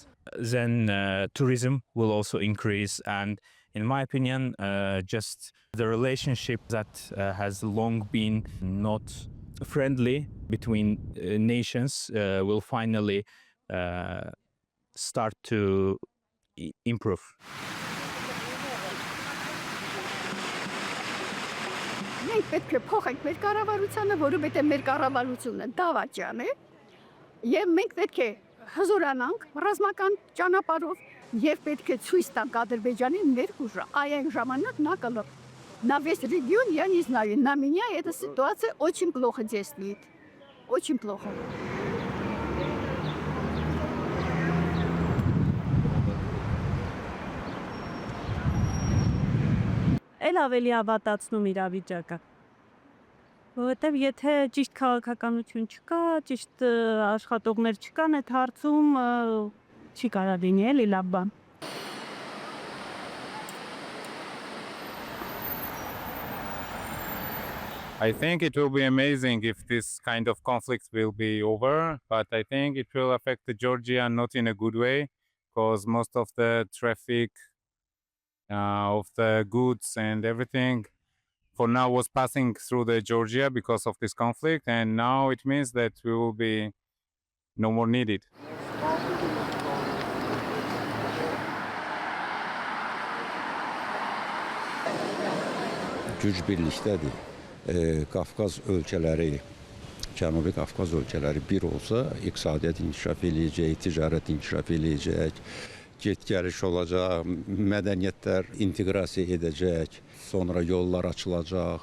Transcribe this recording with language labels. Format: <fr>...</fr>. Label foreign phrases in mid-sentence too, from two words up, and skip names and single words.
<en>Then tourism will also increase. And in my opinion, just the relationship that has long been not friendly between nations will finally start to improve.</en> <hy>Մենք պետք է փոխենք մեր կառավարությանը, որովհետև մեր կառավարությունը դավաճան է, եւ մենք պետք է հզորանանք ռազմական ճանապարհով եւ պետք է ցույց տանք Ադրբեջանին մեր ուժը։ Այն ժամանակ</hy> <ru>на весь регион, я не знаю, на меня эта ситуация очень плохо действует. Очень плохо.</ru> <hy>Էլ ավելի ավատացնում իրավիճակը։ Որովհետև եթե ճիշտ քաղաքականություն չկա, ճիշտ աշխատողներ չկան, այդ հարցում չի կարող լինի էլի լավ բան։</hy> <en>I think it will be amazing if this kind of conflict will be over, but I think it will affect Georgia not in a good way, because most of the traffic of the goods and everything for now was passing through the Georgia because of this conflict, and now it means that we will be no more needed.</en> <az>Güc birlikdədir. Qafqaz ölkələri, Cənubi Qafqaz ölkələri bir olsa, iqtisadiyyat inkişaf eləyəcək, ticarət inkişaf eləyəcək, get-gəliş olacaq, mədəniyyətlər inteqrasiya edəcək, sonra yollar açılacaq.</az>